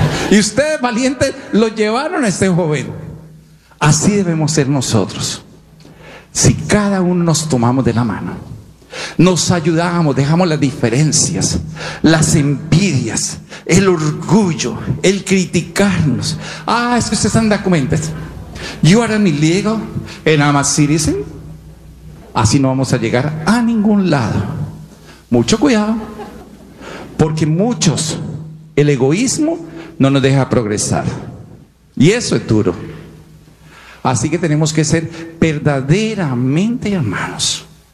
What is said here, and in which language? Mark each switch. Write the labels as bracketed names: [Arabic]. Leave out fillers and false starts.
[Spanish] Y ustedes, valientes, lo llevaron a este joven. Así debemos ser nosotros. Si cada uno nos tomamos de la mano, nos ayudamos, dejamos las diferencias, las envidias, el orgullo, el criticarnos. Ah, es que ustedes están documentos. [English] You are an illegal and I'm a citizen. [Spanish] Así no vamos a llegar a ningún lado. Mucho cuidado, porque muchos, el egoísmo no nos deja progresar. Y eso es duro. Así que tenemos que ser verdaderamente hermanos.